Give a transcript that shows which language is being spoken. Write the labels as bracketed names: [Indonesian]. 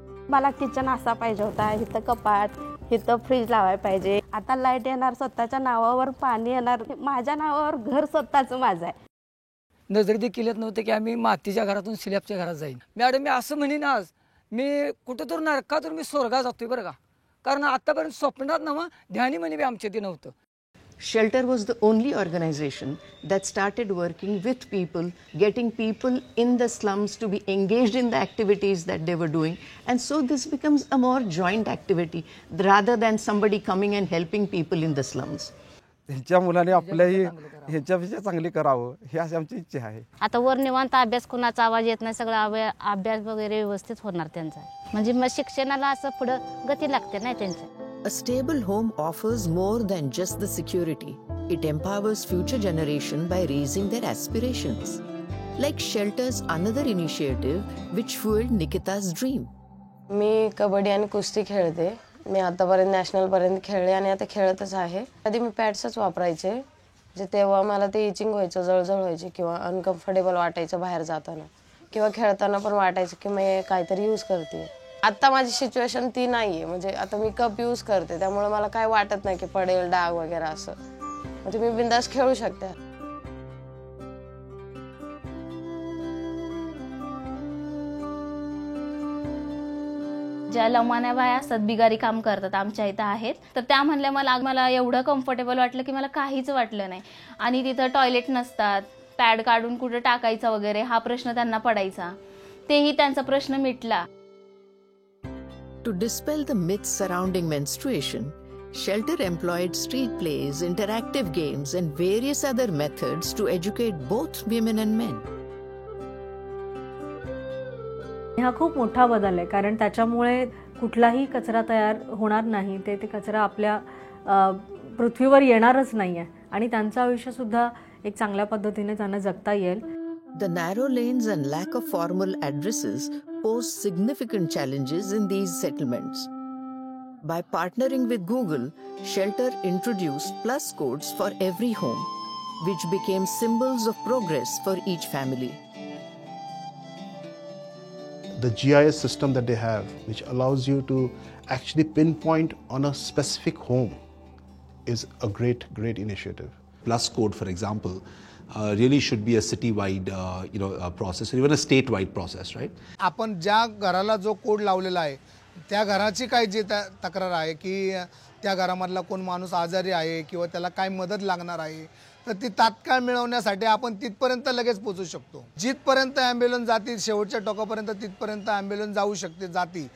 [Marathi] मला किचन असा पाहिजे होता, इथं कपाट, इथं फ्रीज लावायला पाहिजे. आता लाईट येणार, स्वतःच्या नावावर पाणी येणार, माझ्या नावावर घर स्वतःचं माझं आहे. नजर देखील येत नव्हते की आम्ही मातीच्या घरातून स्लॅबच्या घरात जाईन. मॅडम मी असं म्हणेन आज मी कुठं तर नरकातून मी स्वर्गात जातोय बरं का, कारण आतापर्यंत स्वप्नात नव्हा ध्यानी म्हणे आमच्या ते नव्हतं. [English] Shelter was the only organization that started working with people, getting people in the slums to be engaged in the activities that they were doing. And so this becomes a more joint activity rather than somebody coming and helping people in the slums. [Marathi] ह्यांच्या मुलाने आपल्याही ह्यांच्यापेक्षा चांगली करावं ही अशी आमची इच्छा आहे. आता वर निवांत अभ्यास, कुणाचा आवाज येत नाही, सगळा अभ्यास वगैरे व्यवस्थित होणार त्यांचा. म्हणजे मग शिक्षणाला असं पुढं गती लागते नाही त्यांच्या. [English] A stable home offers more than just the security. It empowers future generation by raising their aspirations. Like Shelter's another initiative which fueled Nikita's dream. [Marathi] मी कबड्डी आणि कुस्ती खेळते. मी आतापर्यंत नॅशनलपर्यंत खेळले आणि आता खेळतच आहे. आधी मी पॅड्सच वापरायचे, जे तेव्हा मला ते इचिंग व्हायचं, जळजळ व्हायची किंवा अनकम्फर्टेबल वाटायचं बाहेर जाताना किंवा खेळताना पण वाटायचं की मी काहीतरी यूज करते. आता माझी सिच्युएशन ती नाही आहे, म्हणजे आता मी कप यूज करते, त्यामुळे मला काय वाटत नाही की पडेल डाग वगैरे असं, म्हणजे मी बिंदास खेळू शकते. ज्या लमान्या बाया असतात बिगारी काम करतात आमच्या इथं आहेत, तर त्या म्हणल्या मला एवढं कम्फर्टेबल वाटलं की मला काहीच वाटलं नाही. आणि तिथं टॉयलेट नसतात, पॅड काढून कुठं टाकायचा वगैरे हा प्रश्न त्यांना पडायचा, तेही त्यांचा प्रश्न मिटला. [English] To dispel the myths surrounding menstruation, Shelter employed street plays, interactive games, and various other methods to educate both women and men. [Marathi] हा खूप मोठा बदल आहे, कारण त्याच्यामुळे कुठलाही कचरा तयार होणार नाही. ते कचरा आपल्या पृथ्वीवर येणारच नाही आहे आणि त्यांचं आयुष्यसुद्धा एक चांगल्या पद्धतीने त्यांना जगता येईल. [English] The narrow lanes and lack of formal addresses pose significant challenges in these settlements. By partnering with Google, Shelter introduced plus codes for every home, which became symbols of progress for each family. The GIS system that they have, which allows you to actually pinpoint on a specific home, is a great initiative. Plus code, for example, really should be a city-wide, process, or even a state-wide process, right? [Marathi] आपण ज्या घराला जो code लावलेला आहे, त्या घराची काय जी तक्रार आहे की त्या घरामधला कोण माणूस आजारी आहे किंवा त्याला काय मदत लागणार आहे, तर ती तात्काळ मिळवण्यासाठी आपण तिथपर्यंत लगेच पोहोचू शकतो. जिथपर्यंत ॲम्ब्युलन्स जातील, शेवटच्या टोकापर्यंत तिथपर्यंत ॲम्ब्युलन्स जाऊ शकते, जाती.